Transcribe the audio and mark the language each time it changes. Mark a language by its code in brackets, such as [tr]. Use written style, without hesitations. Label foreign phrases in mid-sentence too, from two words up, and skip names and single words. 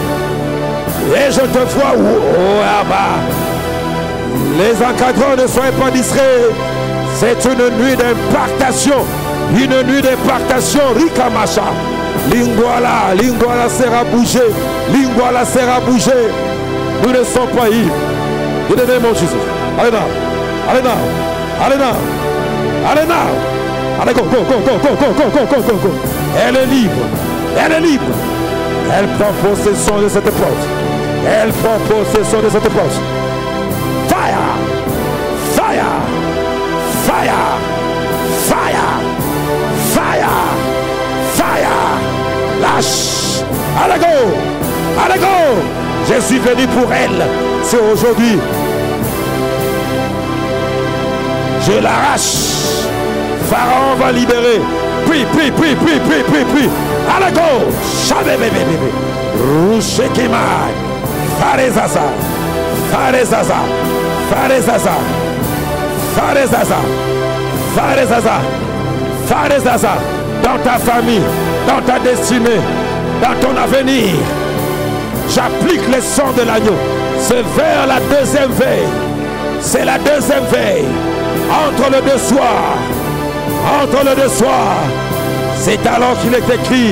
[fr] Et je te vois, oh là-bas. Les encadrants ne soient pas distraits. C'est une nuit d'impactation. Une nuit d'impactation. Rikamacha. Lingwala sera bougé. Lingwala sera bougé. Nous ne sommes pas libres. [en] In the name of Jesus. [fr] Allez now. Allez now. Allez now. Allez now. [en] Allez, go, go, go, go, go, go, go, go, go, go, go. [fr] Elle est libre. Elle est libre. Elle prend possession de cette porte. Elle prend possession de cette porte. [en] Fire! Fire! Fire! Fire! Fire! Fire! [fr] Lâche! Allez go! Allez go! Je suis venu pour elle. C'est aujourd'hui. Je l'arrache. Pharaon va libérer. Prie, prie, prie, prie, prie, prie, prie. Allez go! Chabé bébé bébé. Rouchekimai. Farezaza. Farezaza. Farezaza. Farezaza. Farezaza. Farezaza. Dans ta famille, dans ta destinée, dans ton avenir. J'applique le sang de l'agneau. C'est vers la deuxième veille. C'est la deuxième veille. Entre les deux soirs. Entre les deux soirs. C'est alors qu'il est écrit.